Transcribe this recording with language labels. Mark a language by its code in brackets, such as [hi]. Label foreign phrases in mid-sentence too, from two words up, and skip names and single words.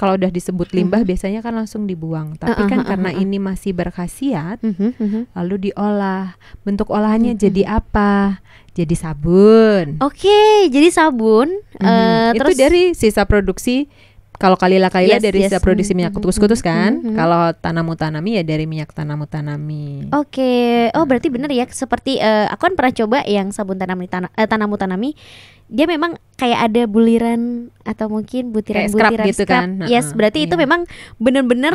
[id] Kalau udah disebut limbah biasanya kan langsung dibuang, tapi kan karena ini masih berkhasiat lalu diolah. Bentuk olahannya jadi apa? Jadi sabun. Jadi sabun. Itu dari sisa produksi. Kalau kalila dari sisa produksi minyak kutus-kutus kan. Kalau tanamu tanami ya dari minyak tanamu tanami. Berarti bener ya, seperti aku kan pernah coba yang sabun tanamu tanami. Dia memang kayak ada buliran atau mungkin butiran-butiran gitu kan. Berarti itu memang benar-benar